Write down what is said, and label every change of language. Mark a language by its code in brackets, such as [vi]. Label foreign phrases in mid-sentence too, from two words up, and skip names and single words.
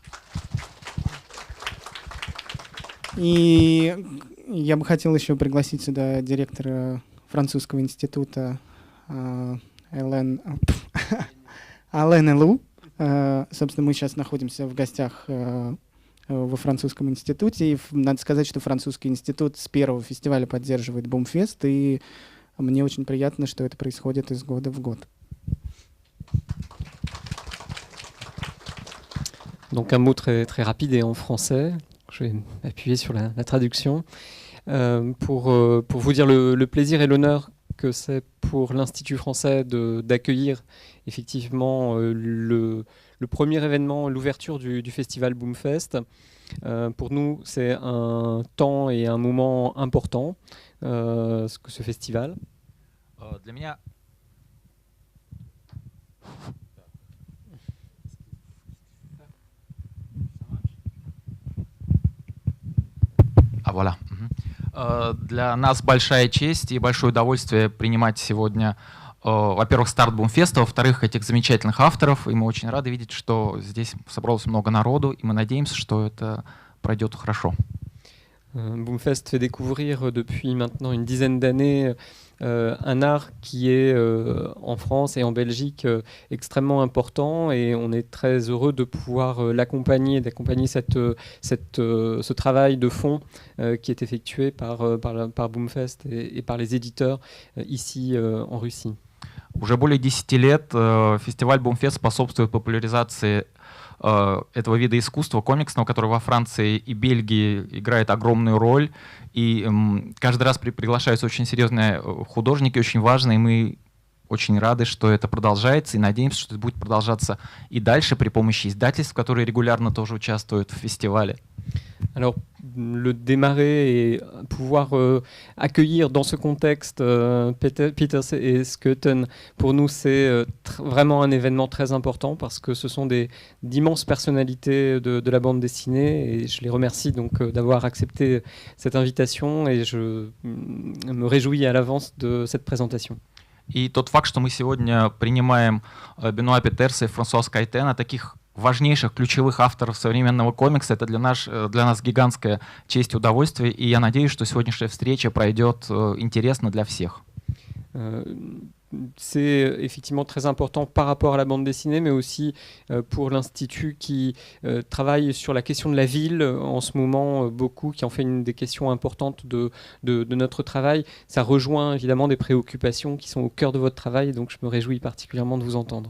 [ru] И я бы хотел еще пригласить сюда директора французского института Ален Элу. Собственно, мы сейчас находимся в гостях во французском институте. И надо сказать, что французский институт с первого фестиваля поддерживает Бумфест, и мне очень приятно, что это происходит из года в год. [fr] Donc un mot très, très rapide et en français. Je vais appuyer sur la traduction. Pour vous dire le plaisir et l'honneur que c'est pour l'Institut français d'accueillir effectivement le premier événement, l'ouverture du festival Boomfest. Pour nous, c'est un temps et un moment important, ce festival. [ru] Для меня... Voilà. Для нас большая честь и большое удовольствие принимать сегодня, во-первых, старт Бумфеста, во-вторых, этих замечательных авторов. И мы очень рады видеть, что здесь собралось много народу, и мы надеемся, что это пройдет хорошо. [fr] Boomfest fait découvrir depuis maintenant une dizaine d'années un art qui est en France et en Belgique extrêmement important, et on est très heureux de pouvoir d'accompagner ce travail de fond qui est effectué par Boomfest et par les éditeurs ici en Russie. [ru] Уже более 10 лет фестиваль Boomfest способствует популяризации этого вида искусства комиксного, который во Франции и Бельгии играет огромную роль. И каждый раз приглашаются очень серьезные художники, очень важные. И мы очень рады, что это продолжается, и надеемся, что это будет продолжаться и дальше при помощи издательств, которые регулярно тоже участвуют в фестивале. [fr] Alors, le démarrer et pouvoir accueillir dans ce contexte Peters et Schouten, pour nous, c'est vraiment un événement très important parce que ce sont d'immenses personnalités de la bande dessinée, et je les remercie donc d'avoir accepté cette invitation, et je me réjouis à l'avance de cette présentation. [ru] И тот факт, что мы сегодня принимаем Бенуа Петерса и Франсуа Кайтена, таких важнейших, ключевых авторов современного комикса, это для нас гигантская честь и удовольствие, и я надеюсь, что сегодняшняя встреча пройдет интересно для всех. [fr] C'est effectivement très important par rapport à la bande dessinée, mais aussi pour l'Institut qui travaille sur la question de la ville en ce moment, beaucoup, qui en fait une des questions importantes de notre travail. Ça rejoint évidemment des préoccupations qui sont au cœur de votre travail, donc je me réjouis particulièrement de vous entendre.